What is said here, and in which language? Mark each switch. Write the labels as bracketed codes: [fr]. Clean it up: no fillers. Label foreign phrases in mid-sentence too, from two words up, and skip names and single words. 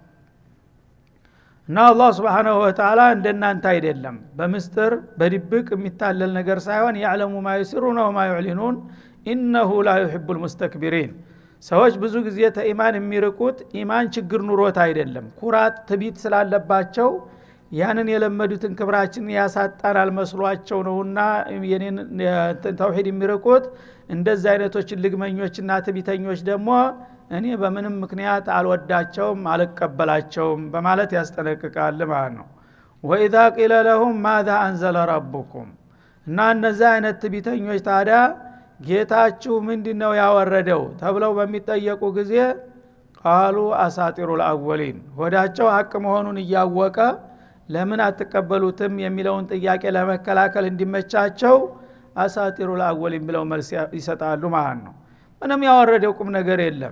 [am] እና አላህ [ar] سبحانه وتعالى [am] እንደናንተ አይደለም በምስጥር በድብቅ የሚታለል ነገር ሳይሆን [ar] يعلم ما يسرون وما يعلنون إنه لا يحب المستكبرين። [am] ሰዎች ብዙ ጊዜ ተኢማን የሚርቁት ኢማን ችግር ኑሮት አይደለም፣ ኩራት ትቢት ስላለባቸው ያንን የለመዱትን ክብራችን ያሳጣናል መስሏቸው ነውና የኔን ተውሂድ የሚርቁት። እንደዚህ አይነቶች ልግመኞችና ትቢተኞች ደግሞ እኔ በምንም ምክንያት አልወዳቸውም አልቀበላቸውም በማለት ያስጠነቅቃል ማለት ነው። [ar] وإذا قيل لهم ماذا أنزل ربكم [am] እና እነዚህ አይነት ትቢተኞች ታዲያ ጌታችሁ ምንድነው ያወረደው ተብለው በሚጠየቁ ጊዜ ቃሉ [ar] أساطير الأولين፣ [am] ሆዳቸው ሐቅ መሆኑን እያወቀ ለምን አትቀበሉትም የሚለውን ጥያቄ ለመከላከል እንዲመቻቸው [ar] أساطير الأولين [am] ብለው መልስ ይሰጣሉ ማለት ነው። ምንም ያወረደው ቁም ነገር የለም።